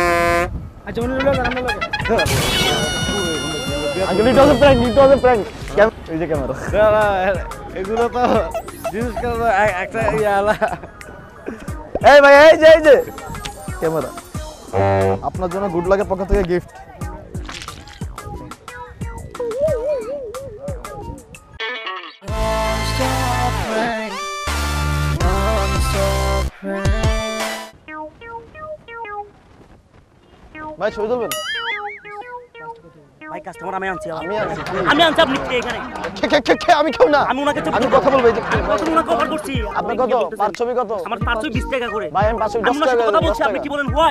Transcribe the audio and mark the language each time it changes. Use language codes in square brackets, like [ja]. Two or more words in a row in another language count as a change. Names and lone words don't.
[en] Uncle it was a prank, it was a prank. [bn] এই যে ক্যামেরা, এগুলো তো জিনিস করে একটা ইয়ালা। এই ভাই, এই যে ক্যামেরা, আপনার জন্য [en] good luck [bn] পক্ষ থেকে গিফট। [en] Non-stop prank. Non-stop prank. [bn] ভাই ছবি তুলবেন? ভাই কাস্টমার আমি আনছি আমি আনছি কি? আমি আনছি আপনি কে এখানে আমি কেউ না। আমি ওনাকে ছবি আমি তুলবো। কথা বলবো এই যে কত ওনাকে অফার করছি আপনার কত পার ছবি কত? আমার 520 টাকা করে ভাই আমি 510 আমি ওনার সাথে টাকা কথা বলছি আপনি কি বলেন হোয়াই